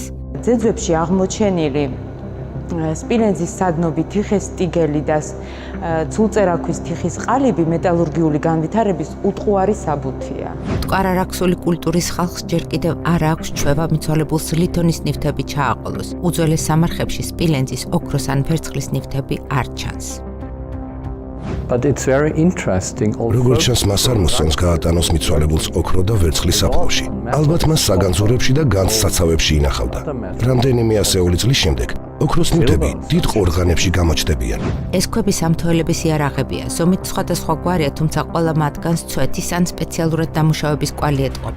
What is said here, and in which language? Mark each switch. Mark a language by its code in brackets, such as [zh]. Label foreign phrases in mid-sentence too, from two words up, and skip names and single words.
[ka] ძეძვებში აღმოჩენილი სპილენძის სადნობი თიხის ტიგელი და ცულწერაქვის თიხის ყალიბი მეტალურგიული განვითარების უტყუარი საბუთია. ტყარარაქსული კულტურის ხალხს ჯერ კიდევ არ აქვს ჩვევა მიცვალებულს ლითონის ნივთები ჩააყოლოს. უძველეს სამარხებში სპილენძის, ოქროს ან ვერცხლის ნივთები არ ჩანს. [en] But it's very interesting also. [ka] როგორც ჩანს, მას არ მოსწონს გაატანოს მიცვალებულს ოქრო და ვერცხლის საფლავში. ალბათ მას საგანძურებში და განსაცავებში ინახავდა. რამდენიმე ასეული წლის შემდეგ ოქროს ნივთები დიდ ყორღანებში გამოჩნდებიან. ეს ქვები სამთოელების იარაღებია, ზომით სხვადასხვა გვარია, თუმცა ყველა მათგანს ცვეთის ან სპეციალურად დამუშავების კვალი ეტყობა.